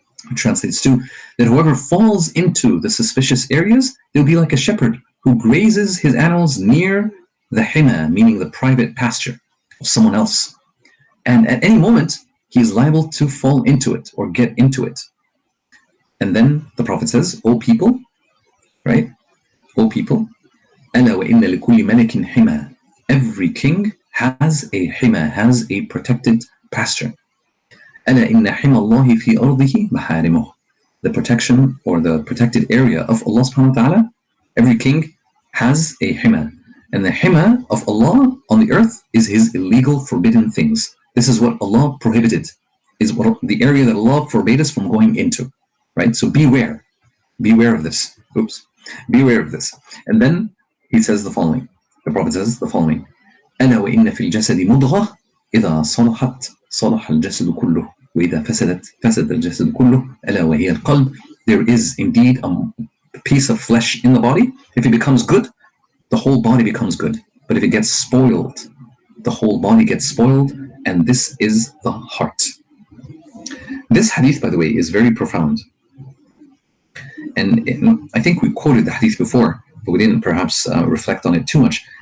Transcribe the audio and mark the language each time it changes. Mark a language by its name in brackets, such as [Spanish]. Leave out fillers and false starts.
[English] It translates to that whoever falls into the suspicious areas, they'll be like a shepherd who grazes his animals near the hima, meaning the private pasture of someone else. And at any moment, he is liable to fall into it or get into it. And then the Prophet says, O people, right? O people, [Arabic] أَلَا وَإِنَّ لِكُلِّ مَلِكٍ حِمَى. [English] Every king has a hima, has a protected pasture. [Arabic] أَلَا إِنَّ حِمَى اللَّهِ فِي أَرْضِهِ مَحَارِمُهُ. [English] The protection or the protected area of Allah subhanahu wa ta'ala, every king has a hima. And the hima of Allah on the earth is his illegal forbidden things. This is what Allah prohibited, is what the area that Allah forbade us from going into, right? So beware of this. Oops. Beware of this. And then he says the following. The Prophet says the following. [Arabic] ألا وإن في الجسد مضغة إذا صلحت صلح الجسد كله وإذا فسدت فسد الجسد كله ألا وهي القلب. [English] There is indeed a piece of flesh in the body. If it becomes good, the whole body becomes good. But if it gets spoiled, the whole body gets spoiled, and this is the heart. This hadith, by the way, is very profound. And I think we quoted the hadith before, but we didn't perhaps reflect on it too much.